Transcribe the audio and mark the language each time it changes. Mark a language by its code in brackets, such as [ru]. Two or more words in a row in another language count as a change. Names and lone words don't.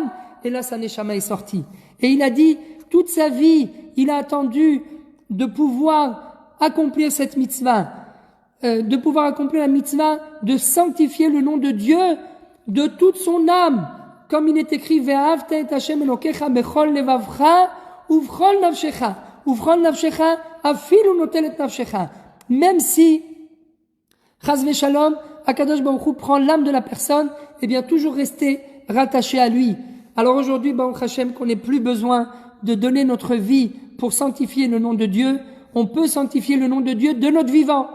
[fr] Et là, sa neshama est sortie. Et il a dit, toute sa vie, il a attendu de pouvoir accomplir cette mitzvah, de pouvoir accomplir la mitzvah, de sanctifier le nom de Dieu de toute son âme. Comme il est écrit, [he] ואהבת את ה' אלוקיך בכל לבבך ובכל נפשך. ובכל נפשך אפילו נוטלת נפשך. [fr] Même si, [he] חס ושלום, הקדוש ברוך הוא [fr] prend l'âme de la personne, eh bien, toujours rester rattaché à lui. Alors aujourd'hui, [he] ברוך השם, [fr] qu'on n'ait plus besoin de donner notre vie pour sanctifier le nom de Dieu, on peut sanctifier le nom de Dieu de notre vivant.